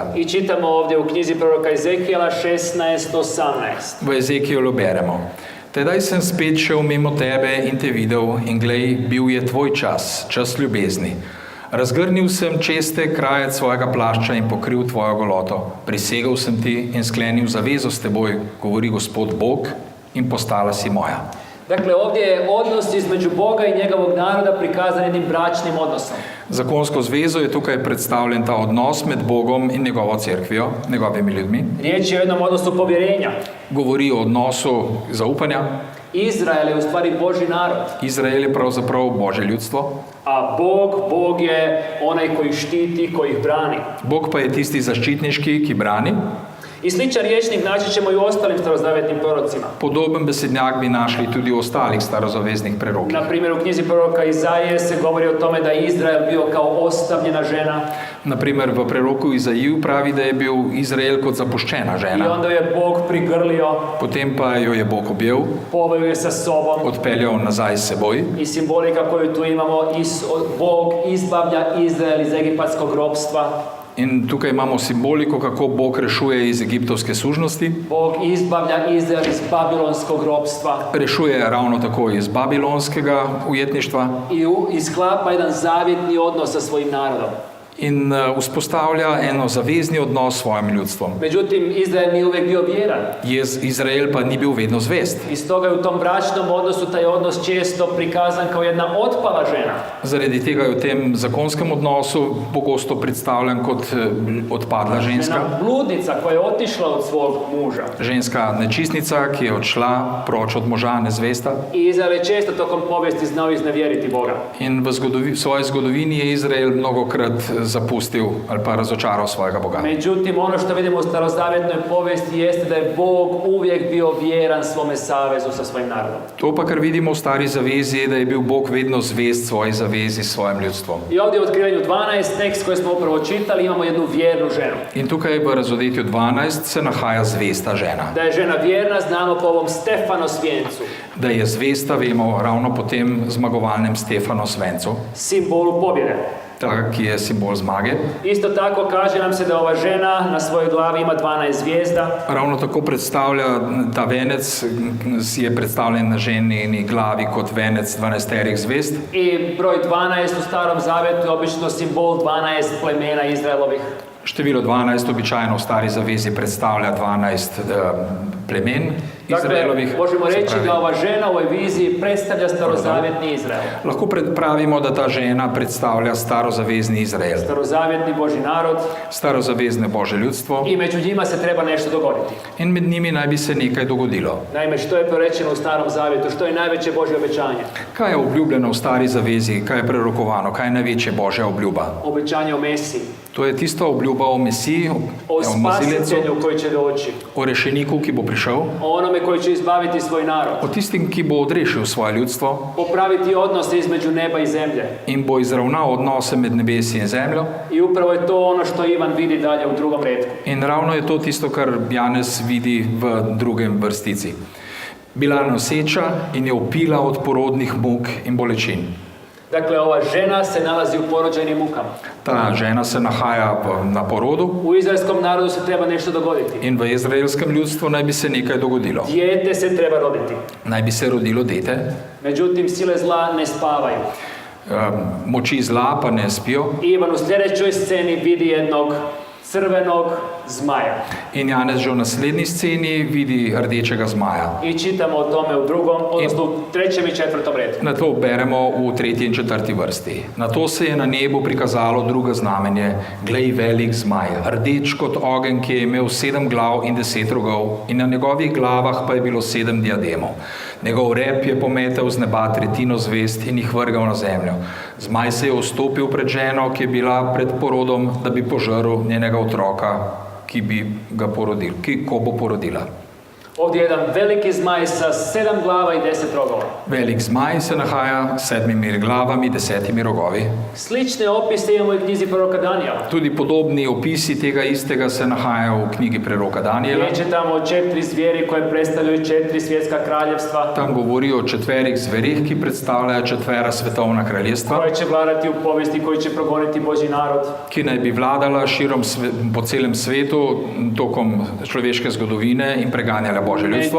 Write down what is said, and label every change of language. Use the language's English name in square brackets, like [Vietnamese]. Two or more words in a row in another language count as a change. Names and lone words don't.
[Croatian] I čitamo ovdje u knjizi proroka Ezekijela 16:18. [Slovenian] V Ezekijelu beremo: Tedaj sem spet šel mimo tebe in te videl, in glej, bil je tvoj čas, čas ljubezni. Razgrnil sem česte krajec svojega plašča in pokril tvojo goloto. Prisegel sem ti in sklenil zavezo s teboj, govori Gospod Bog, in postala si moja. [Croatian] Dakle, ovdje je odnos između Boga i njegovog naroda prikazan jednim bračnim odnosom. [Slovenian] Zakonsko zvezo je tukaj predstavljen ta odnos med Bogom in njegovo cerkvijo, njegovimi ljudmi. [Croatian] Riječ je o jednom odnosu povjerenja. [Slovenian] Govori o odnosu zaupanja. [Croatian] Izrael je u stvari Božji narod, [Slovenian] Izrael je pravzaprav Božje ljudstvo, [Croatian] a Bog je onaj koji štiti, koji ih brani. [Slovenian] Bog pa je tisti zaščitniški, ki brani. [Croatian] I sličan rječnik naći ćemo i u ostalim starozavjetnim prorocima. [Slovenian] Podoben besednjak bi našli tudi u ostalih starozaveznih prerokih. [Croatian] Na primjer, u knjizi proroka Izaije se govori o tome da je Izrael bio kao ostavljena žena [Slovenian] Naprimer, v preroku Izaiju pravi, da je bil Izrael kot zapuščena [Croatian] i [Slovenian] žena. [Croatian] onda je Bog prigrlio, [Slovenian] Potem pa jo je Bog objel, [Croatian] poveo je sa sobom [Slovenian] odpeljal nazaj s seboj. [Croatian] i simbolika koju tu imamo, Bog izbavlja Izrael iz egipatskog ropstva. [Slovenian] In tukaj imamo simboliko, kako Bog rešuje iz egiptovske sužnosti. [Croatian] Bog izbavlja Izrael iz babilonskog ropstva [Slovenian] Rešuje ravno tako iz babilonskega ujetništva [Croatian] i sklapa jedan zavjetni odnos sa svojim narodom. [Slovenian] in vzpostavlja eno zavezni odnos s svojim ljudstvom. [Croatian] Međutim, Izrael nije uvijek bio vjeran. [Slovenian] Izrael pa ni bil vedno zvest. [Croatian] I stoga je u tom bračnom odnosu taj odnos često prikazan kao jedna otpala žena. [Slovenian] Zaradi tega je v tem zakonskem odnosu pogosto predstavljen kot odpadla ženska. [Croatian] Žena bludnica koja je otišla od svog muža. [Slovenian] Ženska nečistnica, ki je odšla proč od moža, nezvesta. [Croatian] I Izrael je često tokom povijesti znao iznevjeriti Boga. [Slovenian] In v svoji zgodovini je Izrael mnogokrat zapustil ali pa razočaral svojega Boga. [Croatian] Međutim, ono što vidimo u starozavjetnoj povijesti jeste da je Bog uvijek bio vjeran svome savezu sa svojim narodom. [Slovenian] To pa, kar vidimo v Stari zavezi, je, da je bil Bog vedno zvest svoji zavezi s svojim ljudstvom. [Croatian] I ovdje u Otkrivanju 12, tekst koji smo upravo čitali, imamo jednu vjernu ženu. [Slovenian] In tukaj v Razodetju 12 se nahaja zvesta žena. [Croatian] Da je žena vjerna, znamo po ovom Stefanos vijencu, [Slovenian] Da je zvesta, vemo, ravno po tem zmagovalnem Stefanos vencu, [Croatian] simbolu pobjede. [Slovenian] ta, ki je simbol zmage. [Croatian] Isto tako kaže nam se da ova žena na svojoj glavi ima 12 zvijezda. [Slovenian] Ravno tako predstavlja, ta venec je predstavljen na ženini glavi kot venec 12 zvest. [Croatian] I broj 12 u Starom Zavjetu je obično simbol 12 plemena Izraelovih. [Slovenian] Število 12 običajno v Stari zavezi predstavlja 12 plemen Izraelovih. [Croatian] Dakle, možemo [Slovenian] Se [Croatian] reći [Slovenian] pravi, [Croatian] da ova žena u ovoj viziji predstavlja starozavjetni Izrael. [Slovenian] lahko pravimo, da ta žena predstavlja starozavezni Izrael, [Croatian] Starozavjetni Božji narod [Slovenian] starozavezne Božje ljudstvo, [Croatian] i među njima se treba nešto dogoditi. [Slovenian] in med njimi naj bi se nekaj dogodilo. [Croatian] Naime, što je prorečeno u Starom Zavjetu, što je najveće Božje obećanje? [Slovenian] Kaj je obljubljeno v Stari zavezi, kaj je prerokovano, kaj je največja Božja obljuba? [Croatian] Obećanje o Mesiji, [Slovenian] To je tista obljuba o Mesiji, o o Mazilecu, [Croatian] spasitelju koji će doći, [Slovenian] o rešeniku, ki bo prišel, [Croatian] o onome koji će izbaviti svoj narod, [Slovenian] o tistim, ki bo odrešil svoje ljudstvo [Croatian] popraviti odnose između neba i zemlje. [Slovenian] in bo izravnal odnose med nebesi in zemljo. [Croatian] I upravo je to ono što Ivan vidi dalje u drugom retku. [Slovenian] In ravno je to tisto, kar Janez vidi v drugem vrstici. Bila je noseča in je upila od porodnih muk in bolečin. [Croatian] Dakle, ova žena se nalazi u porođajnim mukama. [Slovenian] Ta žena se nahaja na porodu [Croatian] U izraelskom narodu se treba nešto dogoditi. [Slovenian] in v izraelskem ljudstvu naj bi se nekaj dogodilo. [Croatian] Dijete se treba roditi. [Slovenian] Naj bi se rodilo dete, [Croatian] Međutim, sile zla ne spavaju. [Slovenian] moči zla pa ne spijo. [Croatian] Ivan u sljedećoj sceni vidi jednog crvenog zmaja. [Slovenian] In Janez že v naslednji sceni vidi rdečega zmaja. [Croatian] I čitamo o tome u drugom, odnosno u trećem i četvrtom redu. [Slovenian] Na to beremo v tretji in četrti vrsti. Na to se je na nebu prikazalo drugo znamenje, glej, velik zmaj, rdeč kot ogenj, ki je imel 7 glav in 10 rogov, in na njegovih glavah pa je bilo 7 diademov. Njegov rep je pometel z neba tretjino zvest in jih vrgal na zemljo. Zmaj se je ustopil pred ženo, ki je bila pred porodom, da bi požrl njenega otroka, ki bi ga porodil, ko bo porodila. [Croatian] Ovdje je jedan veliki zmaj sa 7 glava i 10 rogova. [Slovenian] Velik zmaj se nahaja s 7 glavami, 10 rogovi. [Croatian] Slične opise imamo i u knjizi proroka Danijela. [Slovenian] Tudi podobni opisi tega istega se nahajajo u knjigi preroka Danijela. [Croatian] Riječ je tamo o 4 zvijeri koje predstavljaju 4 svjetska kraljevstva, [Slovenian] Tam govori o 4 zverih, ki predstavljajo 4 svetovna kraljestva, [Croatian] koje će vladati u povijesti, koji će progoniti Božji narod. [Slovenian] ki naj bi vladala širom po celem svetu tokom človeške zgodovine in preganjala Božje ljudstvo.